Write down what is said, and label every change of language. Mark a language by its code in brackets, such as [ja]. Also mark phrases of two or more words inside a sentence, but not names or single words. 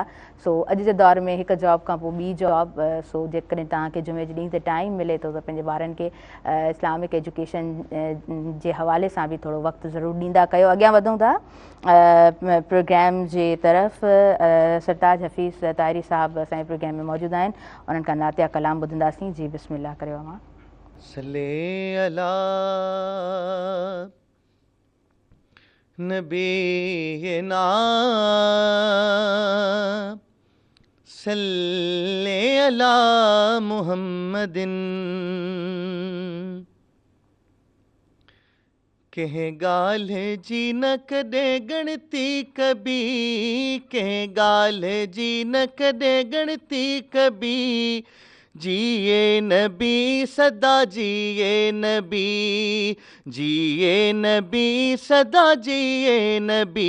[sd] सो अॼु जे दौर में हिकु जॉब खां पोइ ॿी जॉब, सो जेकॾहिं तव्हांखे जुमे जे ॾींहं ते टाइम मिले थो त पंहिंजे ॿारनि खे [en] Islamic education [sd] जे हवाले सां बि थोरो वक़्तु ज़रूरु ॾींदा कयो। अॻियां वधूं था प्रोग्राम जे तरफ़। सरताज हफ़ीज़ ताहिरी साहब असांजे प्रोग्राम में मौजूदु आहिनि, उन्हनि खां नातिया कलाम ॿुधंदासीं। जी बिस्मिल्लाह करियो। अव्हां [ar] صل على نبينا صل على محمد. [sd] कंहिं ॻाल्हि जी न कॾहिं ॻणती कबी, कंहिं ॻाल्हि जी न कॾहिं ॻणती कबी, जिए नबी सदा जिए नबी, जिए नबी सदा जिए नबी।